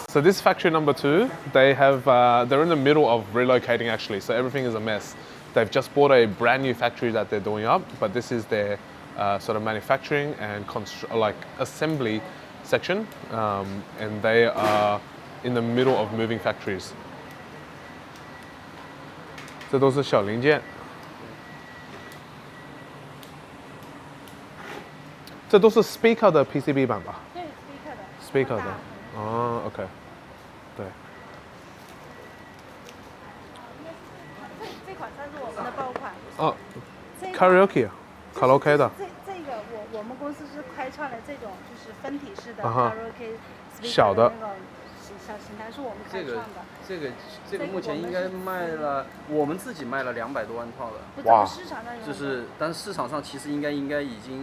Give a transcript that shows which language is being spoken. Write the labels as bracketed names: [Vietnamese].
[English] So this factory number 2, they have, they're in the middle of relocating actually, so everything is a mess. They've just bought a brand new factory that they're doing up, but this is their sort of manufacturing and assembly section, and they are in the middle of moving factories. [Chinese] 这都是小零件，这都是 speaker 的 PCB 板吧？对 ，speaker 的。哦 ，OK， 对。这款算是我们的爆款。哦 ，karaoke， 卡拉 OK 的。这个我们公司是开创了这种就是分体式的 karaoke speaker 小的那种小型台，是我们开创的。这个目前应该卖了，我们自己卖了200多万套的。哇！市场上就是，但是市场上其实应该已经。